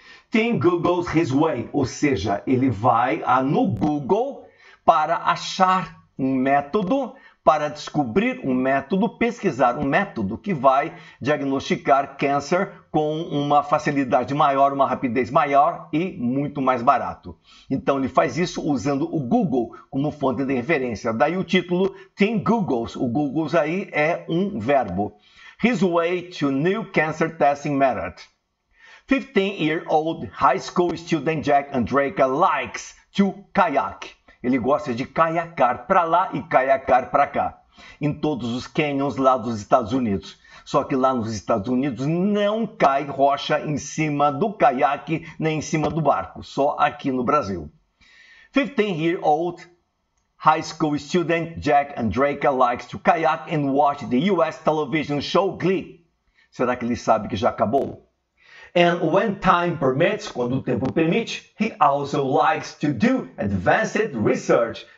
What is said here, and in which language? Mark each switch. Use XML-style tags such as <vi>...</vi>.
<en>Tim Googles his way,</en> <pt>ou seja, ele vai no Google para achar um método, para descobrir um método, pesquisar um método que vai diagnosticar câncer com uma facilidade maior, uma rapidez maior e muito mais barato. Então ele faz isso usando o Google como fonte de referência. Daí o título Tim Googles. O Googles aí é um verbo.</pt> <en>His way to new cancer testing method. 15-year-old high school student Jack Andraka likes to kayak.</en> <pt>Ele gosta de caiacar para lá e caiacar para cá, em todos os canyons lá dos Estados Unidos. Só que lá nos Estados Unidos não cai rocha em cima do caiaque nem em cima do barco, só aqui no Brasil.</pt> <en>15-year-old high school student Jack Andraka likes to kayak and watch the US television show Glee.</en> <pt>Será que ele sabe que já acabou?</pt> <en>And when time permits,</en> <pt>quando o tempo permite,</pt> <en>he also likes to do advanced research.</en>